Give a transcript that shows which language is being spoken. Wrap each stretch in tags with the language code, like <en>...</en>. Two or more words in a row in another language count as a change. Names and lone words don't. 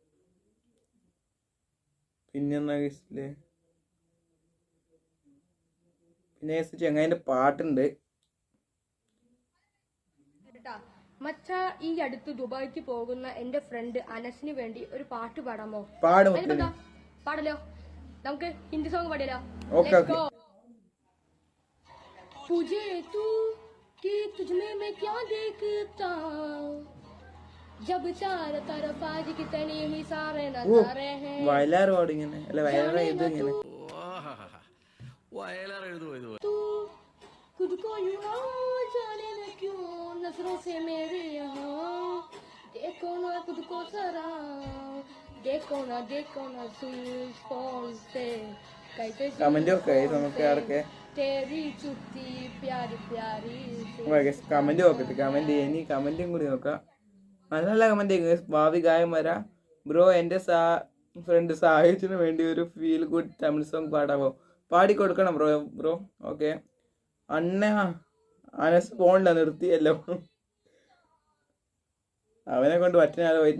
<ml>പിന്നെന്നാ ഗൈസില്ലേ, പിന്നെ ചെങ്ങായിന്റെ പാട്ടുണ്ട്. മച്ച, ഈ അടുത്ത് ദുബായിക്ക് പോകുന്ന എന്റെ ഫ്രണ്ട് അനസിന് വേണ്ടി ഒരു പാട്ട് പാടാമോ? പാടും. പാടലോ, നമുക്ക്</ml> <en>Hindi song</en> <ml>പാടിയാലോ? ഓക്കെ.</ml> <hi>तुझे तू कि तुझमें मैं क्या देखता जब चार तरफ आज कितने ही सारे नजारे हैं.</hi> <ml>വയലാർ പാടും ഇങ്ങനെ, അല്ല വയലാർ എഴുതും ഇങ്ങനെ.</ml> <hi>तू खुद को यूं जाने न क्यों नजरों से मेरे यहाँ देखो ना खुद को जरा देखो ना सूरज फॉल से कैसे</hi> <ml>കമന്റ് ഒക്കെ നമുക്ക് ആർക്ക്</ml> <hi>तेरी चुट्टी प्यारी प्यारी</hi> <ml>കമന്റ് നോക്കട്ടെ. കമന്റ് ഇനി കമന്റും കൂടി നോക്കാം. നല്ല നല്ല കമന്റ്. ഭാവി ഗായകന്മാരാ ബ്രോ, എന്റെ ഫ്രണ്ട് സാഹിത്യത്തിന് വേണ്ടി ഒരു</ml> <en>feel good Tamil song</en> <ml>പാടാമോ? പാടി കൊടുക്കണം ബ്രോ. ഓക്കെ. അനസ് പോണ്ട നിർത്തിയല്ലോ, അവനെ കൊണ്ട് പറ്റുന്ന പോയിട്ടുണ്ട്.</ml>